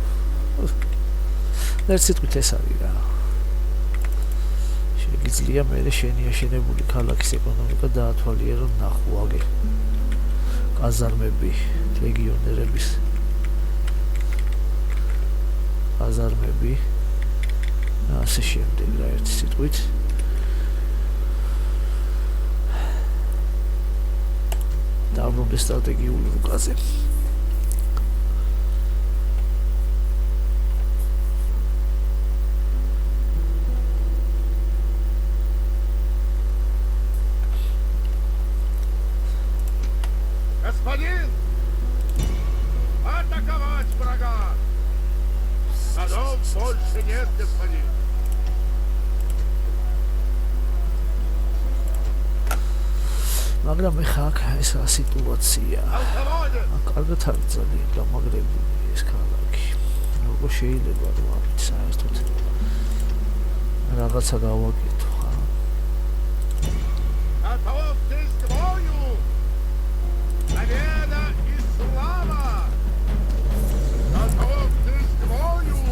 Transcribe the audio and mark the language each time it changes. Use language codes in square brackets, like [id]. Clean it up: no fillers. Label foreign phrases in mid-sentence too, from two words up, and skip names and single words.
[ka] ერთ სიტყვით ეს არის რა შეგიძლია მე შენი აშენებული ქალაქის ეკონომიკა დაათვალიერო ნახო აგერ კაზარმები ლეგიონერების კაზარმები ასე შემდეგ რა ერთი სიტყვით დაბრუნდა სტრატეგიული რუკაზე [ru] Господин! Атаковать врага! Садов больше нет, господин! [ka] მაგრამ ეხა აქ ეს სიტუაცია კარგად არის ძალიან გამაგრებული ეს ქალაქი როგორ შეიძლება რომ ამით საერთოდ რაღაცა გავაკეთო ხა [ru] Готовьтесь к бою! Победа и слава! Готовьтесь к бою!